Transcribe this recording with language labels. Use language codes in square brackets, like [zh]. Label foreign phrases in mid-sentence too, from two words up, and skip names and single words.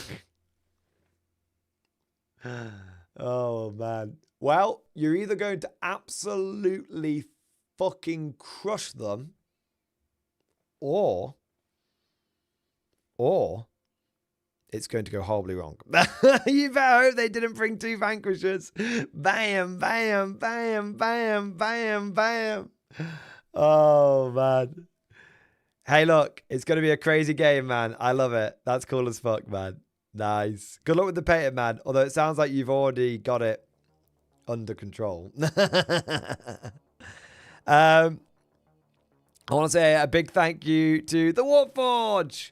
[en] Oh, man. Well, you're either going to absolutely fucking crush them or it's going to go horribly wrong. You better hope they didn't bring 2 vanquishers. Bam, bam, bam, bam, bam, bam. Oh, man. Hey, look, it's going to be a crazy game, man. I love it. That's cool as fuck, man. Nice. Good luck with the painting, man. Although it sounds like you've already got it under control. I I want to say a big thank you to the Warforge.